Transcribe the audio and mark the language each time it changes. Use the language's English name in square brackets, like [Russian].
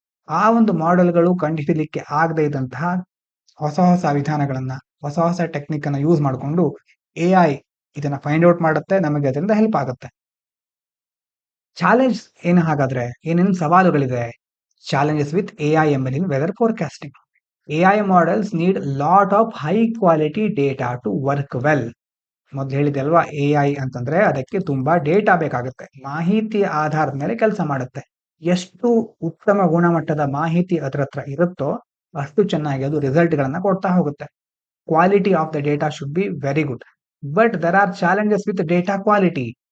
[Kannada] ಆ ಒಂದು ಮಾಡೆಲ್ಗಳು ಕಂಡುಹಿಡಿಯಲಿಕ್ಕೆ ಆಗದೆ ಇದ್ದಂತಹ ಹೊಸ ಹೊಸ ವಿಧಾನಗಳನ್ನ, ಹೊಸ ಹೊಸ ಟೆಕ್ನಿಕ್ ಅನ್ನ ಯೂಸ್ ಮಾಡಿಕೊಂಡು AI ಇದನ್ನ ಫೈಂಡ್ ಔಟ್ ಮಾಡುತ್ತೆ, ನಮಗೆ ಅದರಿಂದ ಹೆಲ್ಪ್ ಆಗುತ್ತೆ. ಚಾಲೆಂಜ್ ಏನು ಹಾಗಾದ್ರೆ, ಏನೇನು ಸವಾಲುಗಳಿದೆ? [English] Challenges with AI ML in weather forecasting. AI models need lot of high quality data to work well. [Kannada] ಮೊದಲು ಹೇಳಿದೆ ಅಲ್ವಾ, AI ಅಂತಂದ್ರೆ ಅದಕ್ಕೆ ತುಂಬಾ ಡೇಟಾ ಬೇಕಾಗುತ್ತೆ, ಮಾಹಿತಿ ಆಧಾರದ ಮೇಲೆ ಕೆಲಸ ಮಾಡುತ್ತೆ. ಎಷ್ಟು ಉತ್ತಮ ಗುಣಮಟ್ಟದ ಮಾಹಿತಿ ಅದರ ಹತ್ರ ಇರುತ್ತೋ ಅಷ್ಟು ಚೆನ್ನಾಗಿ ಅದು ರಿಸಲ್ಟ್ ಗಳನ್ನ ಕೊಡ್ತಾ ಹೋಗುತ್ತೆ. [English] Quality of the data should be very good, but there are challenges with data quality.